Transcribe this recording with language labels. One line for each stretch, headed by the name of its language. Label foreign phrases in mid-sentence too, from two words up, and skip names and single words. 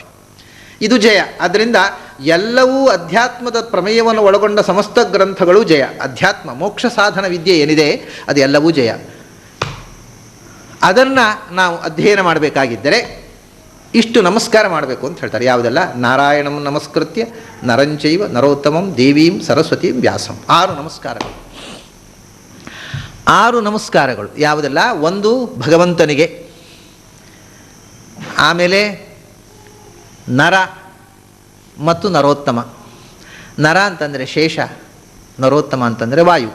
Kannada: ಇದು ಜಯ. ಆದ್ದರಿಂದ ಎಲ್ಲವೂ ಅಧ್ಯಾತ್ಮದ ಪ್ರಮೇಯವನ್ನು ಒಳಗೊಂಡ ಸಮಸ್ತ ಗ್ರಂಥಗಳು ಜಯ. ಅಧ್ಯಾತ್ಮ ಮೋಕ್ಷ ಸಾಧನ ವಿದ್ಯೆ ಏನಿದೆ ಅದು ಎಲ್ಲವೂ ಜಯ. ಅದನ್ನು ನಾವು ಅಧ್ಯಯನ ಮಾಡಬೇಕಾಗಿದ್ದರೆ ಇಷ್ಟು ನಮಸ್ಕಾರ ಮಾಡಬೇಕು ಅಂತ ಹೇಳ್ತಾರೆ. ಯಾವುದೆಲ್ಲ?
Sanskrit: ನಾರಾಯಣಂ ನಮಸ್ಕೃತ್ಯ ನರಂಚೈವ ನರೋತ್ತಮಂ ದೇವೀಂ ಸರಸ್ವತೀಂ ವ್ಯಾಸಂ.
Kannada: 6 ನಮಸ್ಕಾರಗಳು. 6 ನಮಸ್ಕಾರಗಳು ಯಾವುದೆಲ್ಲ? ಒಂದು ಭಗವಂತನಿಗೆ, ಆಮೇಲೆ ನರ ಮತ್ತು ನರೋತ್ತಮ. ನರ ಅಂತಂದರೆ ಶೇಷ, ನರೋತ್ತಮ ಅಂತಂದರೆ ವಾಯು.